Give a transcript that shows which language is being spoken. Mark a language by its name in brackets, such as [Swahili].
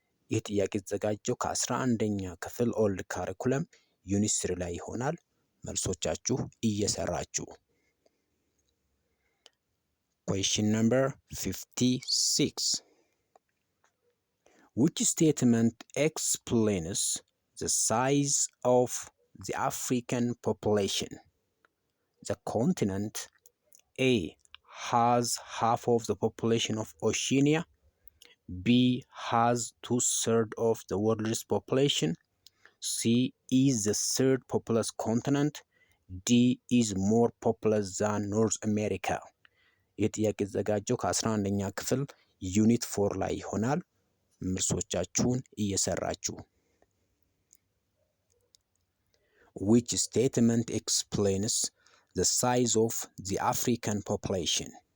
[Amharic] ይህ ጥያቄ የተዘጋጀው ከ11ኛ ክፍል ኦልድ ካሪኩለም ዩኒት 3 ላይ ይሆናል። መልሶቻችሁ እየሰራችሁ። [English] Question number 56. Which statement explains the size of the African population? The continent A has half of the population of Oceania, B has 2/3 of the world's population, C is the third populous continent, D is more populous than North America. [Amharic] ይህ ጥያቄ የተዘጋጀው ከ11ኛ ክፍል ዩኒት 4 ላይ ይሆናል። መልሶቻችሁን እየሰራችሁ። [English] Which statement explains the size of the African population?